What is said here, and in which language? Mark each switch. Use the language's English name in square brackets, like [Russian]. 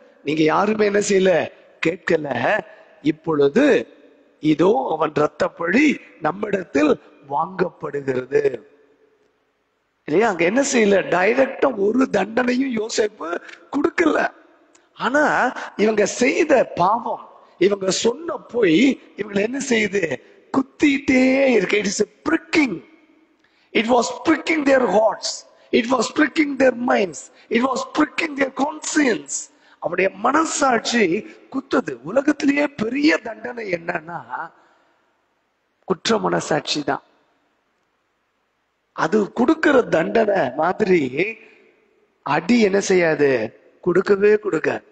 [Tamil] நீங்க யாருமே என்ன செய்யல, கேட்கல. இப்பொழுது இதோ அவன் இரத்தப்பழி நம்மிடத்தில் வாங்கப்படுகிறது, இல்லையா? அங்க என்ன செய்யல, டைரக்டா ஒரு தண்டனையும் யோசேப்பு கொடுக்கல. ஆனா இவங்க செய்த பாவம், இவங்க சொன்ன போய் இவங்களை என்ன செய்யுது, குத்திட்டே இருக்கு. [English] It is pricking. It was pricking their hearts. It was pricking their minds. It was pricking their conscience. [Tamil] அவருடைய மனசாட்சி குத்துது. உலகத்திலேயே பெரிய தண்டனை என்னன்னா குற்ற மனசாட்சி தான். அது கொடுக்கிற தண்டனை மாதிரி அடி என்ன செய்யாது, கொடுக்கவே கொடுக்க.